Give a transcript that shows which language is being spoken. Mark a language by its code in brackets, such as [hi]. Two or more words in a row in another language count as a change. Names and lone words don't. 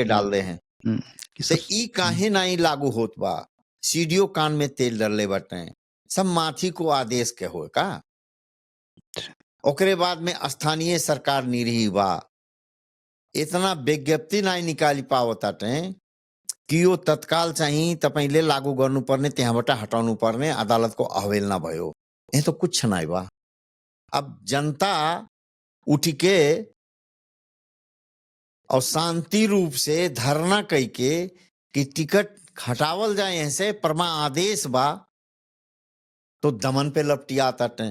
[bho] लगी, डाल दे हैं। हम्म, कि तो सब ई काहे नहीं लागू होत बा? सीडीओ कान में तेल डलले बटे सब माथी को आदेश के हो का। ओकरे बाद में स्थानीय सरकार निरही बा, इतना विज्ञप्ति नहीं निकाली पावताटे कि यो तत्काल चाहिए [ne] त पहिले लागू गर्नु पर्ने त्यहाँबाट हटाउनु पर्ने अदालत को अहवेल ना भयो। [bho] ये तो कुछ नहीं बा। अब जनता उठ के और शांति रूप से धरना कई के कि टिकट हटावल जाए यहाँ से परमा आदेश बा तो दमन पे लपटिया ताटे।